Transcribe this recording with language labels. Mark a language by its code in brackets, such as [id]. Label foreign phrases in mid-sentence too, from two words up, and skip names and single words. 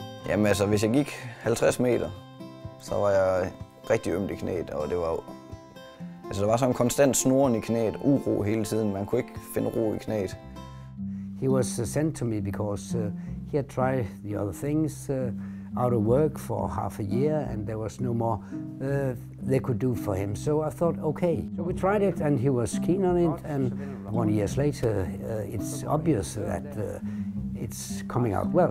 [da] Jamen altså, hvis jeg gik 50 meter, så var jeg rigtig ømt i knæet, og det var altså, der var sådan en konstant snurren i knæet, uro hele tiden. Man kunne ikke finde ro i knæet. [en] He was sent to me because he had tried the other things out of work for half a year, and there was no more they could do for him. So I thought, okay. So we tried it, and he was keen on it. And 1 year later, it's obvious that it's coming out well.